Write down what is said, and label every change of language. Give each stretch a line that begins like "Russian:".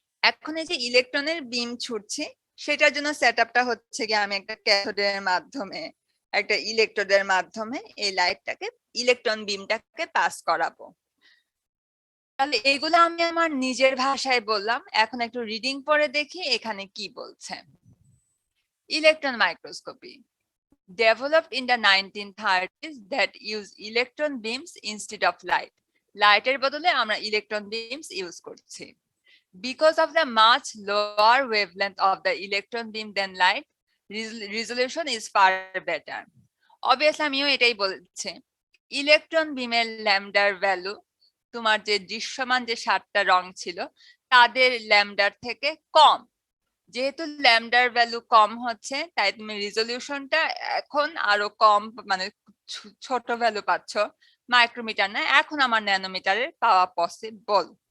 Bangla: এখন এই যে ইলেকট্রনের বিম ছুটছি, সেটার জন্য সেটআপটা হচ্ছে কি, আমি একটা ক্যাথোডের মাধ্যমে, একটা ইলেকট্রোডের মাধ্যমে এই লাইটটাকে, ইলেকট্রন বিমটাকে পাস করাবো। তাহলে এগুলো আমি আমার নিজের ভাষায় বললাম, এখন একটু রিডিং পড়ে দেখি এখানে কি বলছে। Electron microscopy
English: developed in the 1930s that use electron beams instead of light.
Bangla: লাইটের বদলে আমরা ইলেকট্রন বিমস ইউজ করছি।
English: Because of the much lower wavelength of the electron beam than light, resolution is far better.
Bangla: Obviously আমিও এটাই বলছি, electron বিমের ল্যামডার value তোমার যে দৃশ্যমান যে 7টা রং ছিল তাদের ল্যামডার থেকে কম। যেহেতু ল্যামডার ভ্যালু কম হচ্ছে তাই তুমি রিজলিউশনটা এখন আরো কম, মানে ছোট ভ্যালু পাচ্ছ, মাইক্রোমিটার না, এখন আমার ন্যানোমিটারের পাওয়া পসিবল।